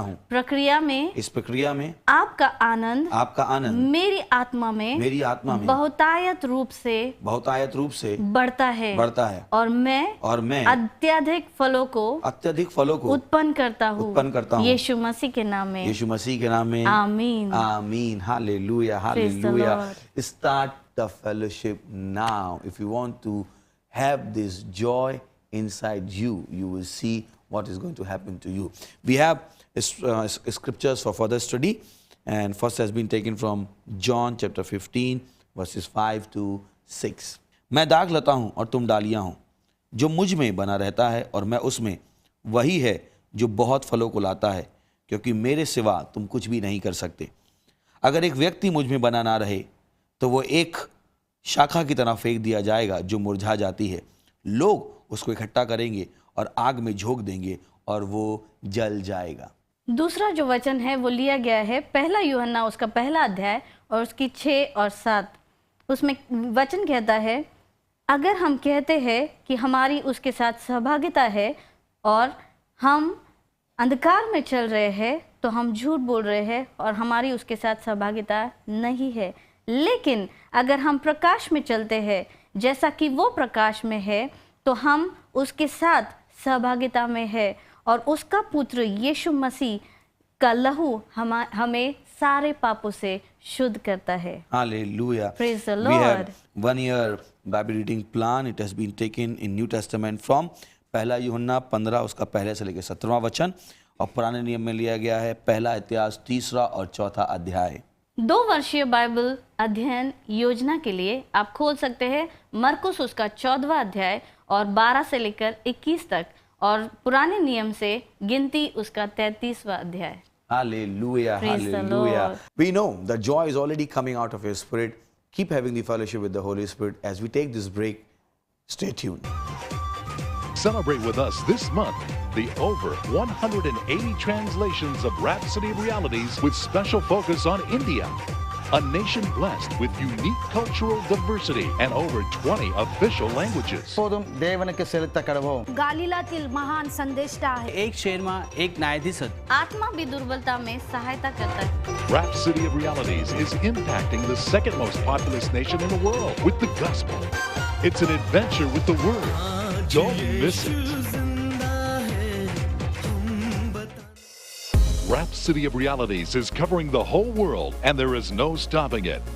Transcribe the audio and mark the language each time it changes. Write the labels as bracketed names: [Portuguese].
[Hindi] प्रक्रिया में आपका आनंद मेरी आत्मा में बहुतायत रूप से बढ़ता है और मैं अत्यधिक फलों को उत्पन्न करता हूँ। यीशु मसीह के नाम में आमीन। आमीन। Hallelujah. Hallelujah. [English] Start the fellowship now. If you want to have this joy inside you, you will see what is going to happen to you. We have scriptures for further study, and first has been taken from John chapter 15 verses 5 to 6. [Hindi] मैं दाग लता हूँ और तुम डालियाँ हो, जो मुझ में बना रहता है और मैं उसमें, वही है जो बहुत फलों को लाता है, क्योंकि मेरे सिवा तुम कुछ भी नहीं कर सकते। अगर एक व्यक्ति मुझ में बना ना रहे तो वो एक शाखा की तरह फेंक दिया जाएगा जो मुरझा जाती है। लोग उसको इकट्ठा करेंगे और आग में झोंक देंगे और वो जल जाएगा। दूसरा जो वचन है वो लिया गया है पहला यूहन्ना उसका पहला अध्याय और उसकी 6 और 7। उसमें वचन कहता है, अगर हम कहते हैं कि हमारी उसके साथ सहभागिता है और हम अंधकार में चल रहे हैं तो हम झूठ बोल रहे हैं और हमारी उसके साथ सहभागिता नहीं है। लेकिन अगर हम प्रकाश में चलते हैं जैसा कि वो प्रकाश में है तो हम उसके साथ सहभागिता में है और उसका पुत्र यीशु मसीह का लहू हमें सारे पापों से शुद्ध करता है। [English] Hallelujah. Praise the We Lord. have 1 year Bible reading plan. It has been taken in New Testament from [Hindi] पहला यूहन्ना 15 उसका पहले से लेकर 17वां वचन, और पुराने नियम में लिया गया है पहला इतिहास 3 और 4 अध्याय। 2 वर्षीय बाइबल अध्ययन योजना के लिए आप खोल सकते हैं मरकुस उसका 14वां अध्याय और 12 से लेकर 21 तक, और पुराने नियम से गिनती उसका 33वां अध्याय। [English] Hallelujah. Praise the Hallelujah. Lord. We know the joy is already coming out of your spirit. Keep having the fellowship with the Holy Spirit. As we take this break, stay tuned. Celebrate with us this month the over 180 translations of Rhapsody of Realities with special focus on India, a nation blessed with unique cultural diversity and over 20 official languages. [Tamil] போதும் தேவனுக்கு செலுத்த கடவோம். [Marathi] गालिलातील महान संदेष्टा आहे. [Nepali] एक शहरमा एक न्यायाधीश [Hindi] आत्मा भी दुर्बलता में सहायता करता है। [English] Rhapsody of Realities is impacting the second most populous nation in the world with the gospel. It's an adventure with the word. Don't miss it. Rhapsody of Realities is covering the whole world, and there is no stopping it.